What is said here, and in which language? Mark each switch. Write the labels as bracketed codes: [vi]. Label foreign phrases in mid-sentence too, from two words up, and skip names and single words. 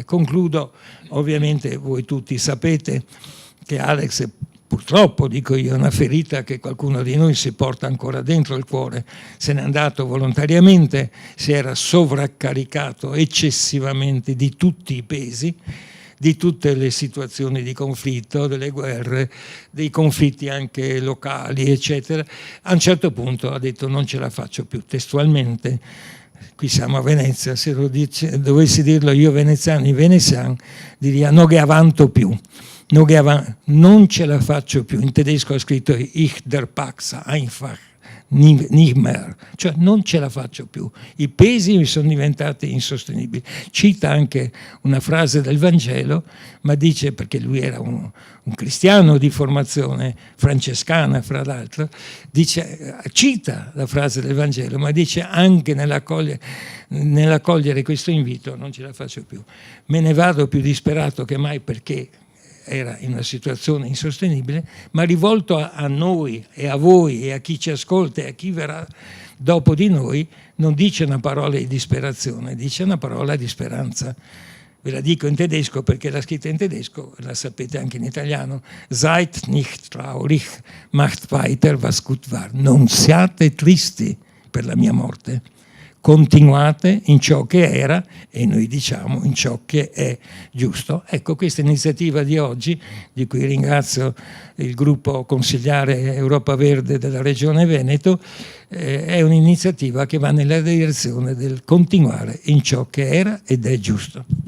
[it] Concludo, ovviamente voi tutti sapete che Alex, purtroppo dico io, è una ferita che qualcuno di noi si porta ancora dentro il cuore, se n'è andato volontariamente, si era sovraccaricato eccessivamente di tutti i pesi, di tutte le situazioni di conflitto, delle guerre, dei conflitti anche locali, eccetera. A un certo punto ha detto non ce la faccio più, testualmente, qui siamo a Venezia, se lo dovessi dirlo io veneziano, i veneziani, [vec] diria non che avanto più. [it] Non ce la faccio più, in tedesco ha scritto [de] ich der Pax einfach nicht mehr, [it] cioè non ce la faccio più, i pesi mi sono diventati insostenibili. Cita anche una frase del Vangelo, ma dice, perché lui era un cristiano di formazione francescana fra l'altro, cita la frase del Vangelo, ma dice anche nell'accogliere questo invito non ce la faccio più, me ne vado più disperato che mai, perché era in una situazione insostenibile, ma rivolto a noi e a voi e a chi ci ascolta e a chi verrà dopo di noi, non dice una parola di disperazione, dice una parola di speranza. Ve la dico in tedesco perché l'ha scritta in tedesco, la sapete anche in italiano. [de] Seid nicht traurig, macht weiter was gut war. [it] Non siate tristi per la mia morte. Continuate in ciò che era e noi diciamo in ciò che è giusto. Ecco, questa iniziativa di oggi, di cui ringrazio il gruppo consigliare Europa Verde della Regione Veneto, è un'iniziativa che va nella direzione del continuare in ciò che era ed è giusto.